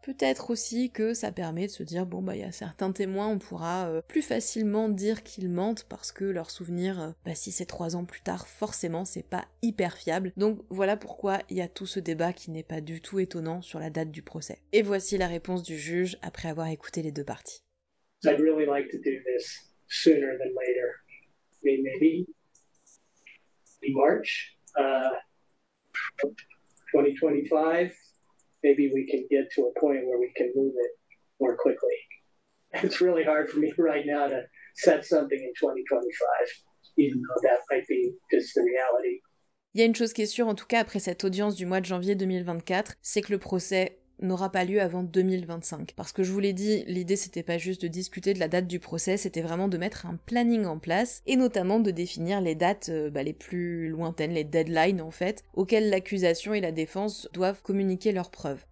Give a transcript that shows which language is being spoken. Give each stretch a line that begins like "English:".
French: Peut-être aussi que ça permet de se dire, il y a certains témoins, on pourra plus facilement dire qu'ils mentent, parce que leur souvenir, si c'est 3 ans plus tard, forcément, c'est pas hyper fiable. Donc voilà pourquoi il y a tout ce débat qui n'est pas du tout étonnant sur la date du procès. Et voici la réponse du juge après avoir écouté les 2 parties.
English: I'd really like to do this sooner than later. I mean, maybe March 2025. Maybe we can get to a point where we can move it more quickly. It's really hard for me right now to set something in 2025, even though that might be just the reality.
French: Il y a une chose qui est sûre, en tout cas après cette audience du mois de janvier 2024, c'est que le procès n'aura pas lieu avant 2025. Parce que je vous l'ai dit, l'idée c'était pas juste de discuter de la date du procès, c'était vraiment de mettre un planning en place, et notamment de définir les dates les plus lointaines, les deadlines en fait, auxquelles l'accusation et la défense doivent communiquer leurs preuves.